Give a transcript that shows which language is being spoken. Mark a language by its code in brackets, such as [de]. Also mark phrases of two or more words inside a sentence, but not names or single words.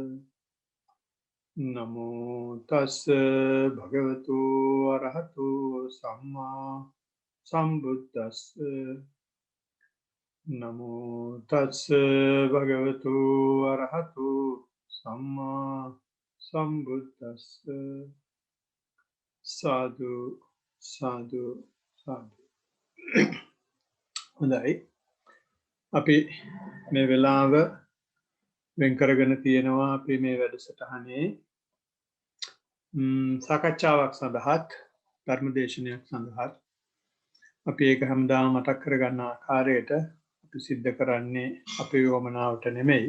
[pi] නමෝ තස්ස භගවතු අරහතු සම්මා සම්බුද්දස්ස. නමෝ තස්ස භගවතු අරහතු සම්මා සම්බුද්දස්ස. සාදු සාදු සාදු. [si] හොඳයි, අපි මේ වෙලාව වෙන් කරගෙන තියෙනවා අපි මේ වැඩසටහනේ සාකච්ඡාවක් සඳහාත් ධර්මදේශනයක් සඳහාත්. අපි ඒක හැමදාම මතක් කරගන්න ආකාරයට අපි සිද්ධ කරන්නේ අපේ වමනාවට නෙමෙයි.